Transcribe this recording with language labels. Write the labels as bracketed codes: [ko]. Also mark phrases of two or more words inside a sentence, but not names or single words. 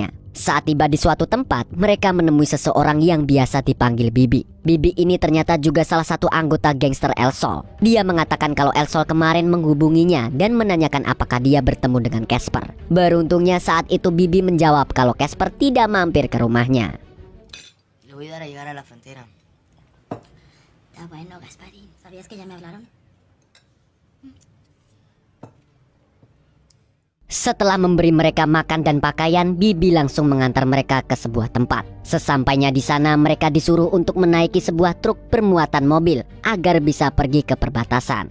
[id] Saat tiba di suatu tempat, mereka menemui seseorang yang biasa dipanggil Bibi. Bibi ini ternyata juga salah satu anggota gangster El-Sol. Dia mengatakan kalau El-Sol kemarin menghubunginya dan menanyakan apakah dia bertemu dengan Casper. Beruntungnya saat itu Bibi menjawab kalau Casper tidak mampir ke rumahnya. [es] Le voy a dar a llegar a la frontera. Está bueno, Gasparín. ¿Sabías que ya me hablaron? [id] Setelah memberi mereka makan dan pakaian, Bibi langsung mengantar mereka ke sebuah tempat. Sesampainya di sana, mereka disuruh untuk menaiki sebuah truk bermuatan mobil agar bisa pergi ke perbatasan.